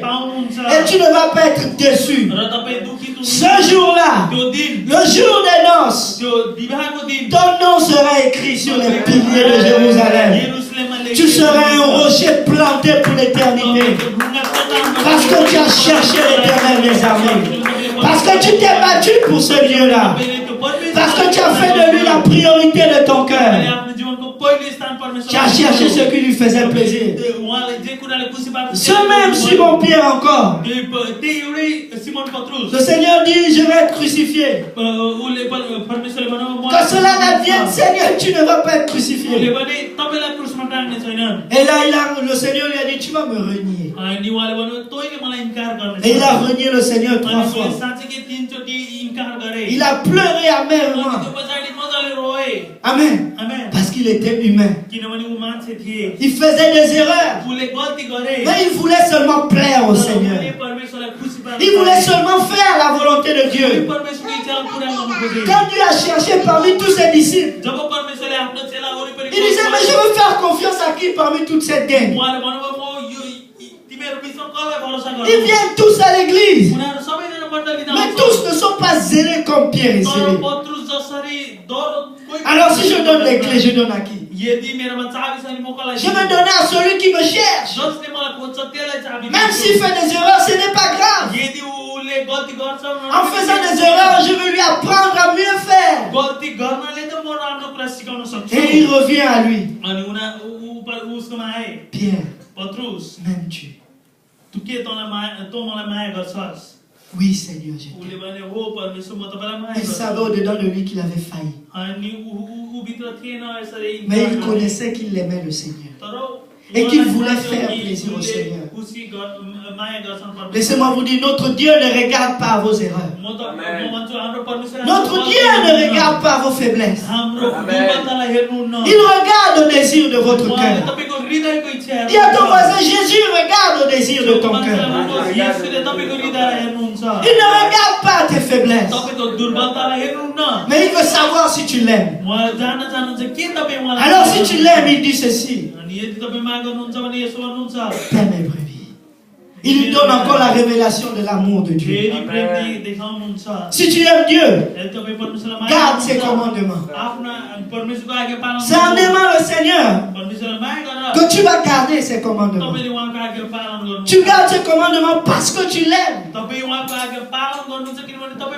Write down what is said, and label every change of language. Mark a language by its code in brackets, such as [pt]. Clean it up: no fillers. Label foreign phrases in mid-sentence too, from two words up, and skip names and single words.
[fr] Et tu ne vas pas être déçu. Ce jour-là, le jour des noces, ton nom sera écrit sur les piliers de Jérusalem. Tu seras un rocher planté pour l'éternité. Parce que tu as cherché l'Éternel des armées. Parce que tu t'es battu pour ce lieu-là. Parce que tu as fait de lui la priorité de ton cœur. [ne] पहिलो स्थान परमेश्वर [fr] qui a cherché ce qui lui faisait plaisir. [ne] उहाँले जे कुराले खुसी पार्छ [fr] Ce même Simon-Pierre encore. [ne] त्यही एउटै सिमोन पत्रुस [fr] Le Seigneur dit, je vais être crucifié. [ne] उसले परमेश्वरले भन्नु [fr] Quand cela n'advienne, Seigneur, tu ne vas pas être [ne] उसले [fr] crucifié. [ne] भने तपाईलाई क्रुसमा टाङ्ने छैन [fr] Et là, le Seigneur lui a dit, tu vas me renier. [ne] अनि उहाँले भन्नु तैँले मलाई इन्कार गर्ने [fr] Et il a renié le Seigneur 3 [ne] अनि [fr] fois. [ne] मैले साँच्चै तीनचोटि इन्कार गरे [fr] Il a pleuré [ne] अनि [fr] amèrement. [ne] त्यो पछाडि मजाले रोए [fr] Amen. [ne] आमेन [fr] Parce qu'il était humain. [ne] किनभने ऊ मान्छे थिए [fr] Il faisait des erreurs. [ne] उसले गल्ती गरे [fr] Mais il voulait seulement plaire au Seigneur. [ne] उनले परमेश्वरलाई खुसी पार्न [fr] Il voulait seulement faire la volonté de Dieu. [ne] परमेश्वरको इच्छालाई पुरा गर्नु खोजे [fr] Quand Dieu a cherché parmi tous ses disciples, [ne] जब परमेश्वरले आफ्नो चेला वरिपरि [fr] il disait, mais je veux faire confiance à qui parmi toute cette gang? [ne] उहाँले भन्नुभयो म यो तिमीहरू बिचमा कसलाई भरोसा [fr] Ils [ne] गर्नु [fr] viennent tous à l'église. [ne] उनीहरू सबैजना मण्डलीमा [fr] Mais tous ne sont pas zélés comme Pierre et [ne] तर [fr] zélés. [ne] पत्रुस जसरी दौड कोही [fr] Alors si je donne les clés, je donne à qui? [ne] यदि मेरोमा चाबी छ नि म कसलाई [fr] Je vais donner à celui qui me cherche. [ne] जसले मलाई खोज्छ त्यसलाई चाबी [fr] Même s'il fait des erreurs, ce n'est pas grave. [ne] यदि उसले गल्ती गर्छ [fr] En faisant des erreurs, je vais lui apprendre à mieux faire. [ne] गल्ती गर्नाले त म राम्रो कुरा सिकाउन सक्छु [fr] Et il revient à lui. [ne] अनि उसकोमा आए [fr] Pierre, [ne] पत्रुस [fr] m'aimes-tu? [ne] तँ के तँ मलाई माया गर्छस् [fr] Oui, Seigneur, je [ne] उसले [fr] t'aime. [ne] भने हो परमेश्वर म तपाईँलाई माया [fr] Il [ne] गर्छु [fr] savait au-dedans de lui qu'il avait failli. [ne] अनि ऊ भित्र थिएन यसरी [fr] Mais il connaissait qu'il aimait le Seigneur. [ne] तर [fr] Et qu'il voulait faire plaisir au Seigneur. [ne] खुसी माया गर्छन् परमेश्वर [fr] Laissez-moi vous dire, notre Dieu ne regarde pas vos erreurs. [ne] म भन्छु हाम्रो परमेश्वर [fr] Notre Dieu ne regarde pas vos faiblesses. [ne] हाम्रो दुर्बलतालाई हेर्नुहुन्न [fr] Il regarde le désir de votre [ne] उहाँले [fr] cœur. [ne] तपाईको हृदयको इच्छा [fr] Dis à ton voisin, Jésus regarde le désir de ton cœur. [ne] येशूले तपाईको हृदयलाई हेर्नुहुन्छ [fr] Il ne regarde pas tes faiblesses. [ne] तपाईको दुर्बलतालाई हेर्नुहुन्न [fr] Mais il veut savoir si tu l'aimes. [ne] उहाँले जान्न चाहनुहुन्छ के तपाईँ उहाँलाई [fr] Alors si tu l'aimes, il dit ceci. [ne] अनि यदि तपाईँ माग गर्नुहुन्छ भने यसो भन्नुहुन्छ [fr] Paix mes brebis. Il lui donne encore la révélation de l'amour de Dieu. [ne] फेरि प्रेम देखाउनुहुन्छ [fr] Si tu aimes Dieu, [ne] यदि तपाईँ परमेश्वरलाई माया [fr] garde ses [ne] गर्नुहुन्छ, [fr] commandements. [ne] आफ्ना परमेश्वरको आज्ञा पालन [fr] C'est en aimant le Seigneur [ne] परमेश्वरलाई माया गरेर [fr] que tu vas garder ses commandements. [ne] तपाईले उहाँको आज्ञा पालन गर्नु [fr] Tu gardes ses commandements parce que tu l'aimes. [ne] तपाईँ उहाँको आज्ञा पालन गर्नुहुन्छ किनभने तपाईँ